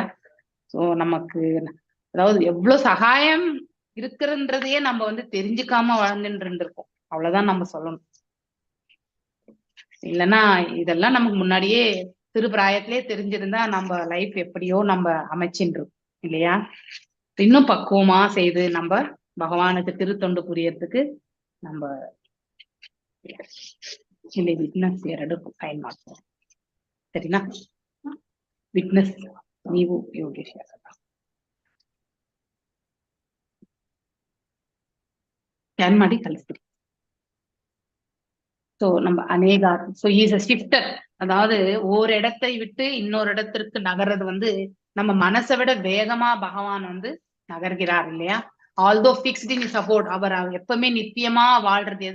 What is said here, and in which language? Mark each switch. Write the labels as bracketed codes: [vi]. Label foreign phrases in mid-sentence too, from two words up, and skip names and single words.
[ta] சோ நமக்கு அதாவது எவ்வளவு சகாயம் இருக்குன்றதையே நம்ம வந்து தெரிஞ்சுக்காம வாழ்ந்துட்டு இருந்திருக்கோம், அவ்வளவுதான் நம்ம சொல்லணும். இல்லைன்னா இதெல்லாம் நமக்கு முன்னாடியே சிறு பிராயத்திலே தெரிஞ்சிருந்தா நம்ம லைஃப் எப்படியோ நம்ம அமைச்சுட்டு இருக்கோம் இல்லையா? இன்னும் பக்குவமா செய்து நம்ம பகவானுக்கு திருத்தொண்டு புரியறதுக்கு நம்ம [kn] ಇಲ್ಲಿ ವಿಟ್ನೆಸ್ 2 ಫೈನ್ ಮಾಡ್ತಾರೆ ಸರಿನಾ? ವಿಟ್ನೆಸ್ ನೀವು ಯೋಗೇಶ್ ಸ್ಕ್ಯಾನ್ ಮಾಡಿ ಕಳಿಸ್ತೀರಿ. [ta] ஸோ நம்ம [en] so is a shifter, [ta] அதாவது ஒரு இடத்தை விட்டு இன்னொரு இடத்திற்கு நகர்றது வந்து நம்ம மனசை விட வேகமா பகவான் வந்து நகர்கிறார் இல்லையா? [en] although fixed in support, [ta] அவர் எப்பவுமே நித்தியமா வாழ்றது எது?